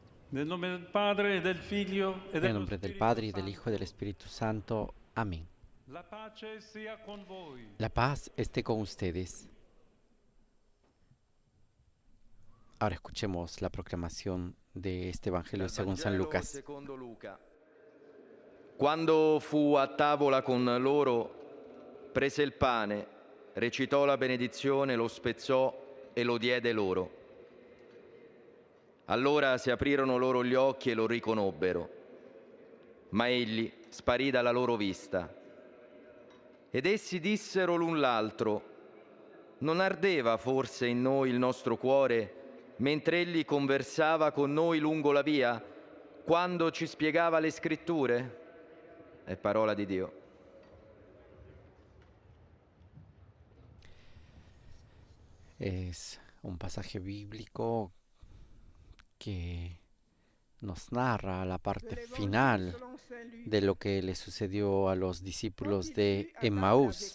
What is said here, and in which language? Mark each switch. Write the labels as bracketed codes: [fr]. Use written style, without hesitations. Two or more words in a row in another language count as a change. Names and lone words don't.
[it] Nel nome del Padre, e del Figlio e [es] En el [it] dello [es] nombre del [it] Spirito [es] Padre, y del Hijo, y del [it] Santo. [es] Espíritu Santo. Amén. [it] La pace sia con voi. [es] La paz esté con ustedes. Ahora escuchemos la proclamación de este Evangelio [it] Dal [es] según San [it] Vangelo [es] Lucas. [it] secondo Luca. Quando fu a tavola con loro, prese il pane, recitò la benedizione, lo spezzò e lo diede loro. Allora si aprirono loro gli occhi e lo riconobbero, ma egli sparì dalla loro vista. Ed essi dissero l'un l'altro: non ardeva forse in noi il nostro cuore mentre egli conversava con noi lungo la via, quando ci spiegava le scritture? È parola di Dio. [es] Es un pasaje bíblico que nos narra la parte final de lo que le sucedió a los discípulos de Emmaús.